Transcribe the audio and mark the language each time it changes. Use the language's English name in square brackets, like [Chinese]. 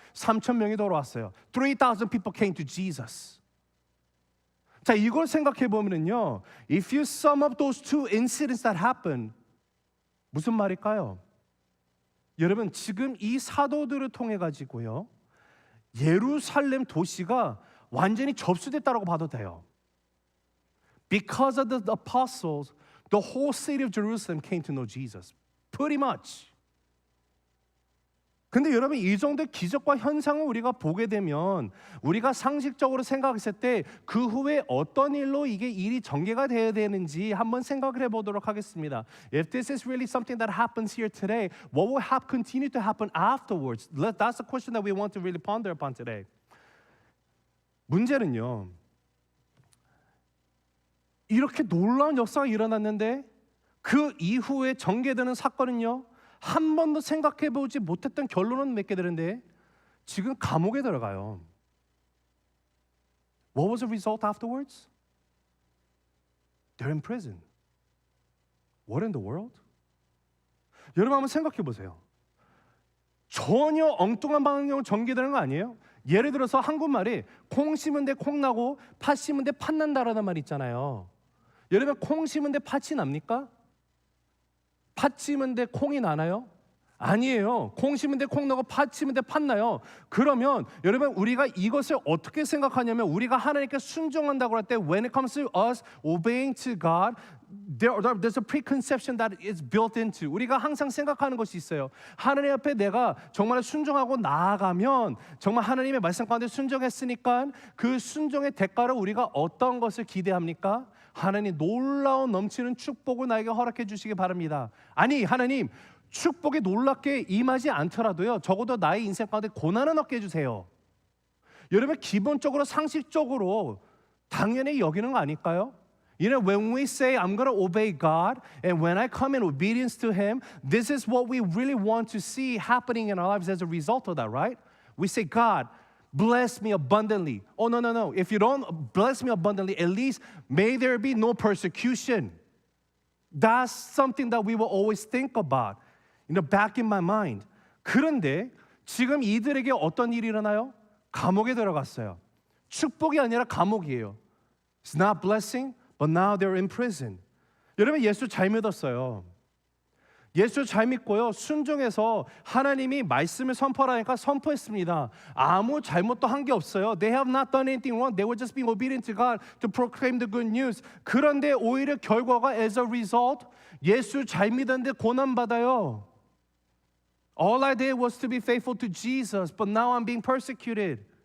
[Korean] 3천 명이 돌아왔어요. [English] 3,000 people came to Jesus. [Korean] 자, 이걸 생각해 보면은요, [English] if you sum up those two incidents that happened, [Korean] 무슨 말일까요? 여러분, 지금 이 사도들을 통해 가지고요, 예루살렘 도시가 완전히 접수됐다라고 봐도 돼요. [English] Because of the apostles, the whole city of Jerusalem came to know Jesus. Pretty much. [Korean] 근데 여러분, 이 정도 기적과 현상을 우리가 보게 되면 우리가 상식적으로 생각했을 때 그 후에 어떤 일로 이게 일이 전개가 되어야 되는지 한번 생각을 해보도록 하겠습니다. [English] If this is really something that happens here today, what will continue to happen afterwards? That's the question that we want to really ponder upon today. [Korean] 문제는요, 이렇게 놀라운 역사가 일어났는데 그 이후에 전개되는 사건은요, 한 번도 생각해보지 못했던 결론은 맺게 되는데 지금 감옥에 들어가요. [English] What was the result afterwards? They're in prison. What in the world? [Korean] 여러분, 한번 생각해 보세요. 전혀 엉뚱한 방향으로 전개되는 거 아니에요? 예를 들어서 한국말이 콩 심은 데 콩 나고 팥 심은 데 팥 난다라는 말 있잖아요. 여러분, 콩 심은 데 팥이 납니까? 팥 심은 데 콩이 나나요? 아니에요. 콩 심은 데 콩 나고 팥 심은 데 팥 나요. 그러면 여러분, 우리가 이것을 어떻게 생각하냐면 우리가 하나님께 순종한다고 할 때 [English] when it comes to us obeying to God, there's a preconception that is built into. [Korean] 우리가 항상 생각하는 것이 있어요. 하나님 앞에 내가 정말 순종하고 나아가면 정말 하나님의 말씀 가운데 순종했으니까 그 순종의 대가로 우리가 어떤 것을 기대합니까? 하나님 놀라운 넘치는 축복을 나에게 허락해 주시기 바랍니다. 아니, 하나님 축복이 놀랍게 임하지 않더라도요, 적어도 나의 인생 가운데 고난은 없게 해주세요. 여러분, 기본적으로 상식적으로 당연히 여기는 거 아닐까요? [English] You know, when we say, I'm going to obey God, and when I come in obedience to Him, this is what we really want to see happening in our lives as a result of that, right? We say, God, bless me abundantly. Oh, no, no, no. If you don't bless me abundantly, at least may there be no persecution. That's something that we will always think about, you know, back in my mind. [Korean] 그런데 지금 이들에게 어떤 일이 일어나요? 감옥에 들어갔어요. 축복이 아니라 감옥이에요. [English] It's not blessing, but now they're in prison. [Korean] 여러분, 예수 잘 믿었어요. 예수 잘 믿고요. 순종해서 하나님이 말씀을 선포하라니까 선포했습니다. 아무 잘못도 한 게 없어요. [English] They have not done anything wrong. They were just being obedient to God to proclaim the good news. [Korean] 그런데 오히려 결과가 [English] as a result [Korean] 예수 잘 믿었는데 고난받아요. [English] All I did was to be faithful to Jesus, but now I'm being persecuted.